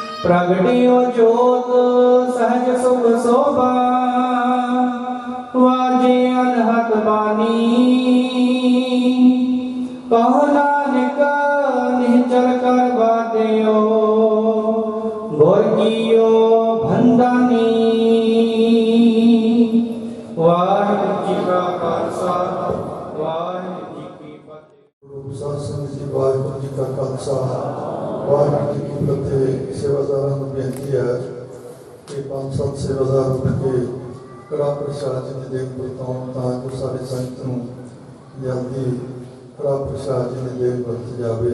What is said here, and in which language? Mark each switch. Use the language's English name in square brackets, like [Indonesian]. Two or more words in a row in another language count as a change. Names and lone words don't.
[Punjabi] ਪ੍ਰਗਟਿਓ ਜੋਤ ਸਹਜ ਸੁਖ ਸ਼ੋਭਾ, ਵਾਜ ਕਹੋ ਨਾਨਕ ਨਿਸ਼ਚਲ ਕਰ ਬਾਟਿਓ ਭੋਜਿਓ ਭੰਡਾਨੀ ਵਾਹਿਗੁਰੂ ਜੀ ਕਾ ਖਾਲਸਾ ਵਾਹਿਗੁਰੂ ਜੀ ਕੀ ਫਤਿਹ। ਗੁਰੂ ਸਾਧ ਸੰਗਤ ਜੀ ਵਾਹਿਗੁਰੂ ਜੀ ਕਾ ਖਾਲਸਾ ਵਾਹਿਗੁਰੂ ਜੀ ਕੀ ਫਤਿਹ। सेवादारां ਨੂੰ ਬੇਨਤੀ ਹੈ ਕਿ 5-7 सेवादार ਉੱਠ ਕੇ ਕੜਾ ਪ੍ਰਸ਼ਾਦ ਜੀ ਦੀ ਦੇਗ ਵਰਤਾਉਣ ਤਾਂ ਜੋ ਸਾਰੀ ਸੰਗਤ ਨੂੰ ਜਲਦੀ ਕੜਾ ਪ੍ਰਸ਼ਾਦ ਜੀ ਦੀ ਦੇਗ ਵਰਤ ਜਾਵੇ।